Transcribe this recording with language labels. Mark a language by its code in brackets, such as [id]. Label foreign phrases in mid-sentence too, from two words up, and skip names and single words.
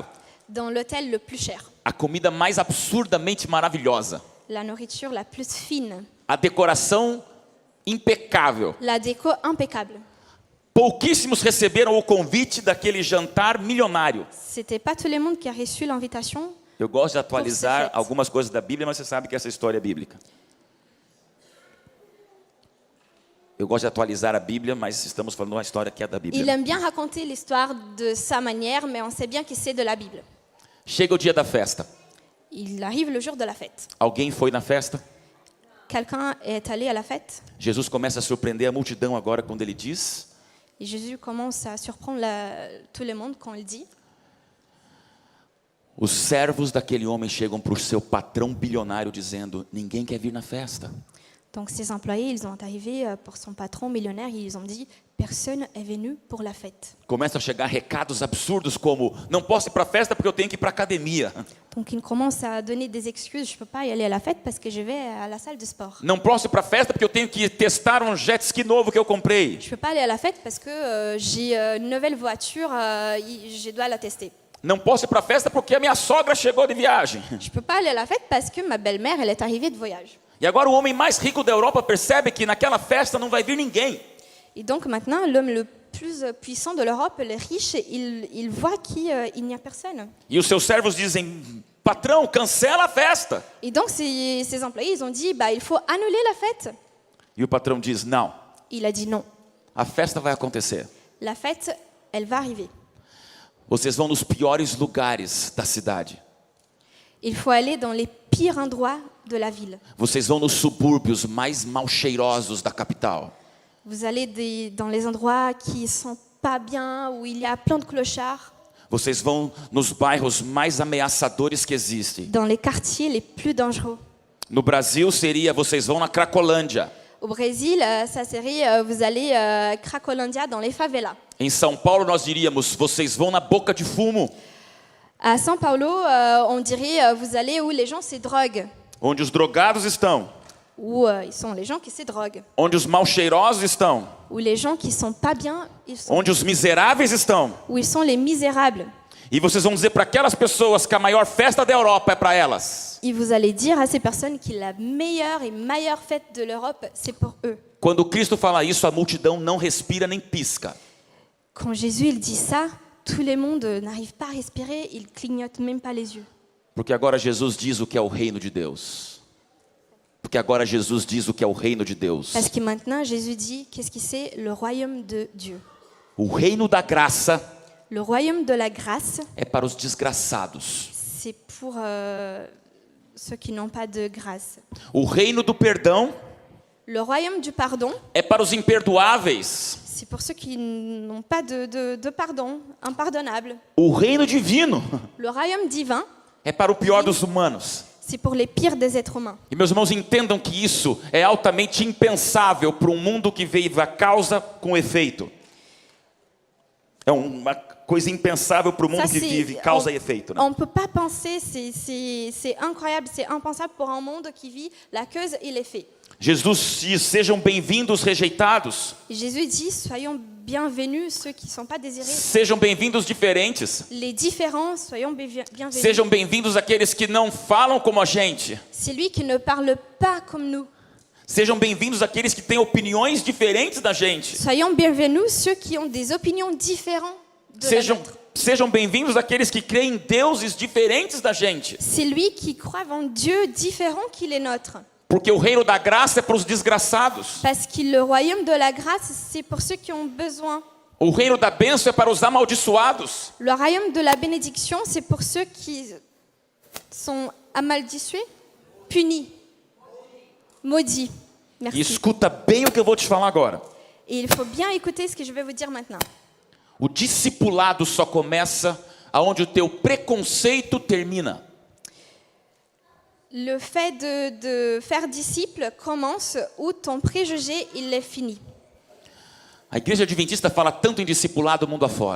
[fr] dans l'hôtel le plus cher, [pt] a comida mais absurdamente maravilhosa, [fr] la nourriture la plus fine, [pt] a decoração impecável. [fr] la déco impeccable. [pt] Pouquíssimos receberam o convite daquele jantar milionário. [fr] C'était pas tout le monde qui a reçu l'invitation. [pt] Eu gosto de atualizar [fr] fête. [pt] algumas coisas da Bíblia, mas você sabe que essa história é bíblica. Eu gosto de atualizar a Bíblia, mas estamos falando de uma história que é da [fr] Il [pt] Bíblia. [fr] aime bien raconter l'histoire de sa manière, mais on sait bien que c'est de la Bible. [pt] Chega o dia da festa. [fr] Il arrive le jour de la fête. [pt] Alguém foi na festa? [fr] Quelqu'un est allé à la fête [pt] Jesus começa a surpreender a multidão agora quando ele diz: [fr] et Jésus commence à surprendre tout le monde quand il dit [pt] os servos daquele homem chegam para o seu patrão bilionário dizendo: ninguém quer vir na festa. [fr] Donc ses employés, ils ont arrivé pour son patron millionnaire, ils ont dit personne est venu pour la fête. [pt] Começam a chegar recados absurdos como: não posso ir para a festa porque eu tenho que ir para a academia. [fr] Donc il commence à donner des excuses, je peux pas y aller à la fête parce que je vais à la salle de sport. [pt] Não posso ir para a festa porque eu tenho que testar um jet ski novo que eu comprei. [fr] Je peux pas aller à la fête parce que j'ai une nouvelle voiture, je dois la tester. [pt] Não posso ir para a festa porque a minha sogra chegou de viagem. [fr] Je peux pas aller à la fête parce que ma belle-mère, elle est arrivée de voyage. [pt] E agora o homem mais rico da Europa percebe que naquela festa não vai vir ninguém. [fr] Et donc maintenant, l'homme le plus puissant de l'Europe, le riche, il voit qu'il n'y a personne. [pt] E os seus servos dizem: patrão, cancela a festa. [fr] Et donc ses employés, ils ont dit, bah, il faut annuler la fête. [pt] E o patrão diz: não, [fr] Il a dit non. [pt] a festa vai acontecer. [fr] La fête, elle va arriver. [pt] Vocês vão nos piores lugares da cidade. [fr] Il faut aller dans les pires endroits de la ville. [pt] Vocês vão nos subúrbios mais mal cheirosos da capital. [fr] Vous allez dans les endroits qui sont pas bien, où il y a plein de clochards, [pt] Vocês vão nos bairros mais ameaçadores que existem. [fr] dans les quartiers les plus dangereux. [pt] No Brasil seria: vocês vão na Cracolândia. [fr] Au Brésil, ça serait, vous allez Cracolândia, dans les favelas. [pt] Em São Paulo nós diríamos: vocês vão na Boca de Fumo, [fr] À São Paulo, on dirait, vous allez où les gens se droguent, [pt] onde os drogados estão, [fr] où ils sont les gens qui se droguent, [pt] onde os mal cheirosos estão, [fr] où les gens qui sont pas bien, ils sont, [pt] onde os miseráveis estão. [fr] où ils sont les misérables. [pt] E vocês vão dizer para aquelas pessoas que a maior festa da Europa é para elas. [fr] Et vous allez dire à ces personnes que la meilleure et meilleure fête de l'Europe, c'est pour eux. [pt] Quando Cristo fala isso, a multidão não respira nem pisca. [fr] Quand Jésus il dit ça, tout le monde n'arrive pas à respirer, il clignote même pas les yeux. [pt] Porque agora Jesus diz o que é o reino de Deus. Porque agora Jesus diz o que é o reino de Deus. [fr] Parce que maintenant, Jésus dit, qu'est-ce que c'est? Le royaume de Dieu. [pt] O reino da graça [fr] Le royaume de la grâce, [pt] é para os desgraçados. [fr] c'est pour ceux qui n'ont pas de grâce. [pt] O reino do perdão [fr] Le royaume du pardon, [pt] é para os imperdoáveis. [fr] c'est pour ceux qui n'ont pas de pardon, impardonnable. [pt] O reino divino [fr] Le royaume divin, [pt] é para o pior dos humanos. [fr] c'est pour les pires des êtres humains. [pt] E meus irmãos, entendam que isso é altamente impensável para um mundo que vive a causa com efeito. É uma coisa impensável para o mundo [fr] Ça, [pt] que [fr] c'est- [pt] vive causa e efeito, né? [fr] On ne peut pas penser, c'est incroyable, c'est impensable pour un monde qui vit la cause et l'effet. [pt] Jesus diz: sejam bem-vindos rejeitados, [fr] Et Jésus dit, soyons bienvenus ceux qui ne sont pas désirés. [pt] sejam bem-vindos diferentes, [fr] Les différents, soyons bienvenus. [pt] sejam bem-vindos aqueles que não falam como a gente, [fr] C'est lui qui ne parle pas comme nous. [pt] sejam bem-vindos aqueles que têm opiniões diferentes da gente, [fr] Soyons bienvenus ceux qui ont des opinions différentes de la [pt] sejam, [fr] nôtre. [pt] sejam bem-vindos aqueles que creem em deuses diferentes da gente, [fr] C'est lui qui croit en Dieu différent qu'il est nôtre. [pt] porque o reino da graça é para os desgraçados, [fr] Parce que le royaume de la grâce, c'est pour ceux qui ont besoin. [pt] o reino da bênção é para os amaldiçoados, [fr] Le royaume de la bénédiction, c'est pour ceux qui sont amaldiçués, punis, maudits. [pt] e [fr] Merci. [pt] escuta bem o que eu vou te falar agora. [fr] Et il faut bien écouter ce que je vais vous dire maintenant. [pt] O discipulado só começa aonde o teu preconceito termina. [fr] Le fait de faire disciple commence où ton préjugé, il est fini. [pt] A igreja adventista fala tanto em discipulado mundo afora.